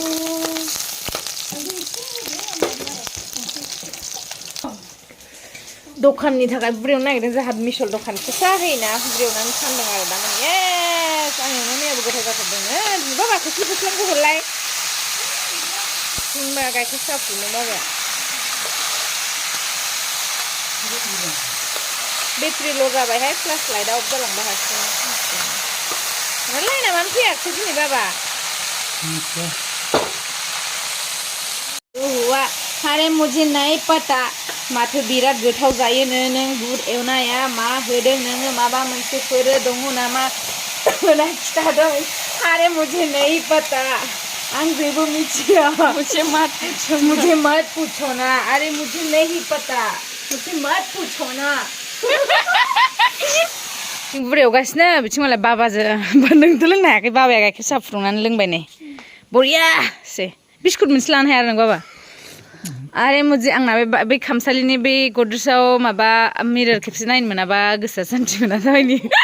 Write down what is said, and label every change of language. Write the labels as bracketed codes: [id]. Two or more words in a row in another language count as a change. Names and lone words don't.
[brx] दखाननि थाखाय बुरेवनो नागिरदों जोंहा मिसल दखान फिसा होयोना बुरेवनानै फानदों आरो दा माने एस आं एवनाय मैयाबो गोथाव जाथारदोंनो बाबा खोस्लिखौ हरलाय होनबा गाइखेर साहा फुदुंनो बाबाया बेटारिल' जाबायहाय फ्लास लाइटआ अफ जालांबा हारसिं लाइना मानो फैयाखै दिनै बाबा हुआ [hi] अरे मुझे नहीं पता [brx] माथो बिराद गोथाव जायोनो नों बुद एवनाया मा होदों नोङो माबा मोनसे फोरो दङ नामा होना खिथादों [hi] अरे मुझे नहीं पता [brx] आं जेबो मिथिया [hi] मुझे मत पूछो ना अरे मुझे नहीं पता मुझे मत पूछो ना [brx] बुरेव गासिनो बिथिं मालाय बाबाजों नोंथ' लोंनो हायाखै बाबाया गाइखेर साहा फुदुंनानै लोंबाय नै बरियासे बिस्कुट मोनसे लानो हाया नों बाबा [hi] आरे मुझे [brx] आंना बे खामसालिनि बे गद्रेजाव माबा मिरर खेबसे नायनो मोनाबा गोसोआ सान्थि मोना जाबायनि